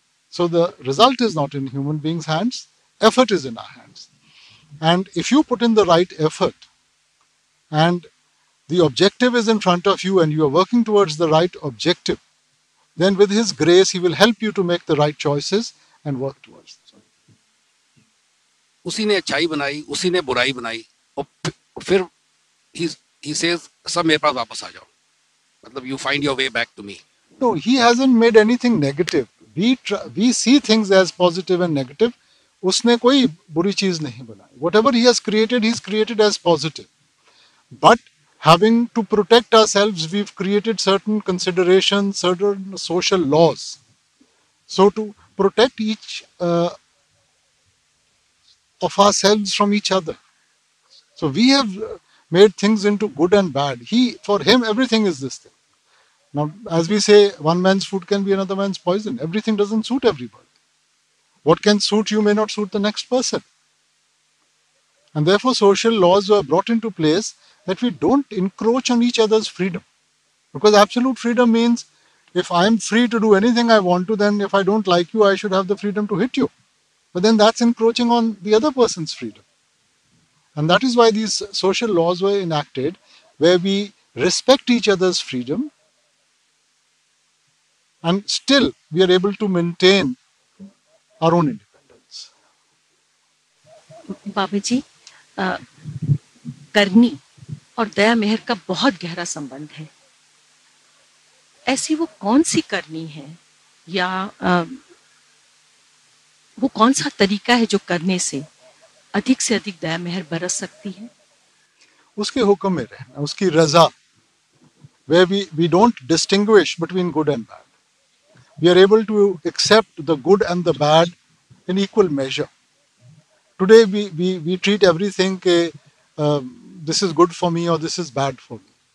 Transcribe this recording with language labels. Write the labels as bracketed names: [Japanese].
[English] So the result is not in human beings' hands, effort is in our hands. And if you put in the right effort, and the objective is in front of you and you are working towards the right objective, then with His grace, He will help you to make the right choices and work towards it. [Hindi] उसी ने अच्छाई बनाई, उसी ने बुराई बनाई, और फिर [English] he says [Hindi] सब मेरे पास वापस आ जाओ, मतलब [English] you find your way back to me. No, He hasn't made anything negative. We see things as positive and negative. [Hindi] उसने कोई बुरी चीज नहीं बनाई. [English] Whatever He has created, He's created as positive. But having to protect ourselves, we've created certain considerations, certain social laws. So to protect each of ourselves from each other. So we have made things into good and bad. For Him, everything is this thing. Now, as we say, one man's food can be another man's poison. Everything doesn't suit everybody. What can suit you may not suit the next person. And therefore, social laws were brought into place that we don't encroach on each other's freedom. Because absolute freedom means If I am free to do anything I want to, then if I don't like you, I should have the freedom to hit you. But then that's encroaching on the other person's freedom. And that is why these social laws were enacted, where we respect each other's freedom and still we are able to maintain our own independence. [Hindi] बाबा जी, करनी और दया मेहर का बहुत गहरा संबंध है। ऐसी वो कौन सी करनी है या वो कौन सा तरीका है जो करने से अधिक दया मेहर बरस सकती है? उसके हुक्म में रहना, उसकी रजा, [English] where we don't distinguish between good and bad. We are able to accept the good and the bad in equal measure. Today we treat everything this is good for me or this is bad for me.